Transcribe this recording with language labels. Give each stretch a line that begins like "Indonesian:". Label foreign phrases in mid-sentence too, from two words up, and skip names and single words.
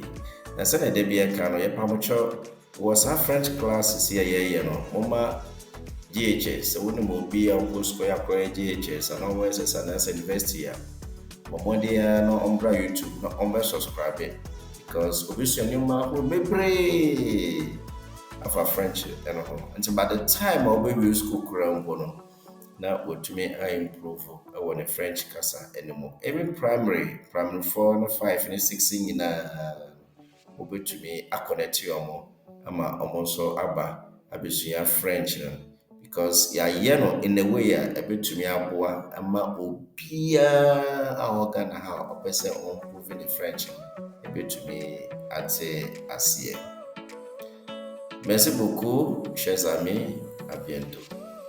Akan: Na sɛnea da bi ɛka no yɛpamotwɔ wɔ saa
English: French classes
Akan: a yɛyɛ no, moma GHS, sɛ wonim obi a wokɔ sukuu akɔyɛ GHS ana wɔyɛ sɛ Sanasa University a, ɔmmɔden a na ɔmbra YouTube na ɔmbɛ subscribe because obisua nneɛma ahorow bebree afa French ɛno ho. Nti
English: by the time
Akan: a wobɛwie sukuu koraa mpo no, na wɔtumi improve ɛwɔ ne French kasa ɛno
English: even primary 4
Akan: no 5 ne 6 nyinaa wɔbɛtumi akɔnɛte ɔmo ama ɔmo nso aba abɛsua French no, because yɛayɛ no
English: in a way
Akan: a ɛbɛtumi aboa ama obiara a ɔwɔ Ghana ha a ɔpɛ sɛ ɔmprove ne French no ɛbɛtumi ate aseɛ.
French: Merci beaucoup, chers amis. À bientôt.